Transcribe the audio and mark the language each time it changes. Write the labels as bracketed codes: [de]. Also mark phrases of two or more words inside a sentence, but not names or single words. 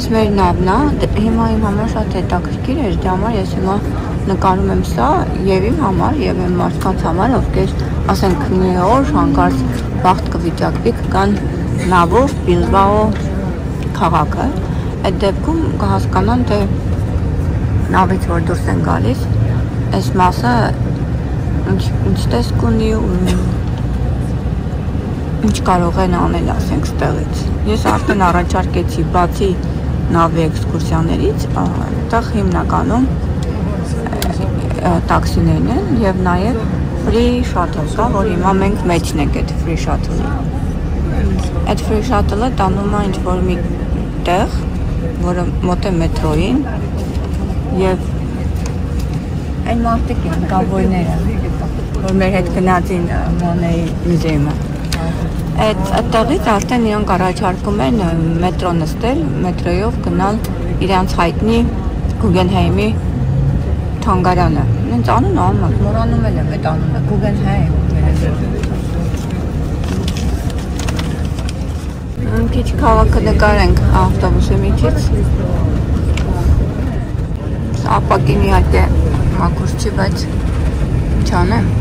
[hy] մեր նավն է, հիմա իմ համար շատ հետաքրքիր էր, դրա համար ես հիմա նկարում եմ սա եւ իմ համար եւ իմ մարդկանց համար, ովքեր ասենք մի օր հանկարծ բախտ կվիճակվի կգան նավով Բիլբաո քաղաքը։ Այդ դեպքում կհասկանան, թե նավից որ դուրս են գալիս, այս մասը ինչ տեսք ունի ու ինչ կարող են անել, ասենք, ստեղից։ Ես արդեն առաջարկեցի բացի նավի էքսկուրսիաներից, այդտեղ հիմնականում տաքսիներն են եւ նաեւ [en] free shuttle [hy] կա, որ հիմա մենք մեջն ենք այդ [en] free shuttle- [hy] ի։ Այդ [en] free shuttle- [hy] ը տանում է ինչ-որ մի տեղ, որը մոտ է մետրոյին եւ այն մարդիկ են գավորները, որ մեր հետ գնացին Մոնեի մուզեյումը։ Այդ տեղից արդեն իրանք առաջարկում են մետրո նստել, մետրոյով գնալ իրանց հայտնի Գուգենհեյմի թանգարանը։ Նենց անունը ամոք, մորանում եմ այդ անունը, Գուգենհեյմ։ Քիչ քաղաքը նկարենք ավտոբուսի միջից։ Ապակին իհարկե մաքուր չի, բայց ինչ անեմ։